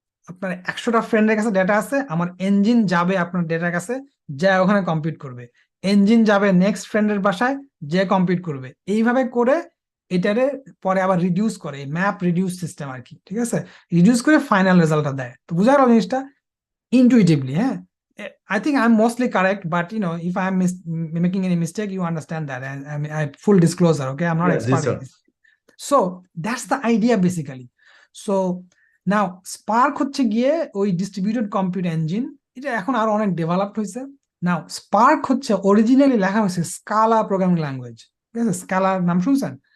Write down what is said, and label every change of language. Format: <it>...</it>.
<bn>আপনার 100টা ফ্রেন্ডের কাছে ডেটা আছে, আমার ইঞ্জিন যাবে আপনার ডেটার কাছে, যা ওখানে কম্পিউট করবে, ইঞ্জিন যাবে নেক্সট ফ্রেন্ডের বাসায়, যে কম্পিউট করবে, এইভাবে করে এটারে পরে আবার রিডিউস করে, ম্যাপ রিডিউস সিস্টেম আর কি, ঠিক আছে? রিডিউস করে ফাইনাল রেজাল্টটা দেয়। তো বুঝা গেল জিনিসটা ইনটুইটিভলি, হ্যাঁ?</bn> <en>I think I'm mostly correct, but if I'm making any mistake, you understand that. I full disclosure, okay? I'm not</en> <bn>G</bn> <en>expert in</en> <bn>sir.</bn> <en>this. So that's the idea basically.</en> <bn>So now Spark হচ্ছে গিয়ে ওই distributed compute engine, এটা এখন আরো অনেক developed হয়েছে। নাও spark হচ্ছে originally লেখা হয়েছে স্কালা প্রোগ্রামিং ল্যাঙ্গুয়েজ, ঠিক আছে? স্কালার নাম শুনছেন?</bn>